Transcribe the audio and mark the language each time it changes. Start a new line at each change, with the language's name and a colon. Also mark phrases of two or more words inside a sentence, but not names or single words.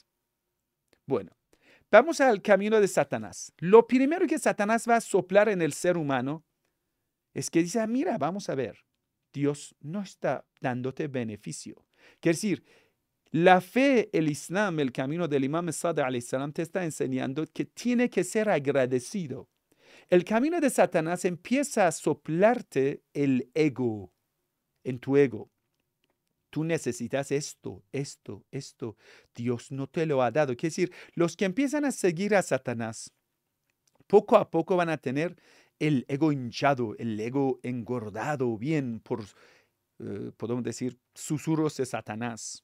Spanish: Bueno, vamos al camino de Satanás. Lo primero que Satanás va a soplar en el ser humano es que dice, mira, vamos a ver, Dios no está dándote beneficio. Quiere decir, la fe, el Islam, el camino del Imam Sadiq
Arabic: عليه السلام
Spanish: te está enseñando que tiene que ser agradecido. El camino de Satanás empieza a soplarte el ego, en tu ego. Tú necesitas esto, esto, esto. Dios no te lo ha dado. Quiere decir, los que empiezan a seguir a Satanás, poco a poco van a tener el ego hinchado, el ego engordado bien por, podemos decir, susurros de Satanás.